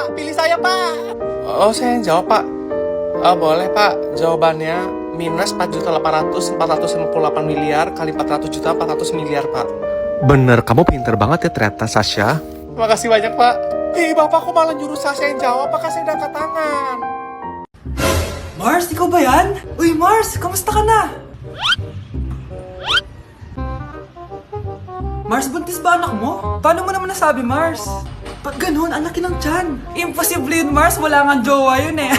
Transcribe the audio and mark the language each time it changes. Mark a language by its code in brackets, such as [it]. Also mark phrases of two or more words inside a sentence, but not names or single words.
[id] Pilih saya Pak. Oh, saya yang jawab Pak. Boleh Pak, jawabannya minus 4.800.458 miliar kali 400 juta 400 miliar Pak. Bener, kamu pinter banget ya ternyata Sasha. Makasih banyak Pak. Bapak kok malah nyuruh Sasha yang jawab, Pak, kasih angkat tangan. [tl] Mars, ikaw ba yan? Uy, Mars, kamusta ka na? Mars, buntis ba anak mo? Paano mo naman nasabi, Mars? Ba't ganun? Ang laki ng tiyan. Imposible yun, Mars. Wala nga jowa yun eh.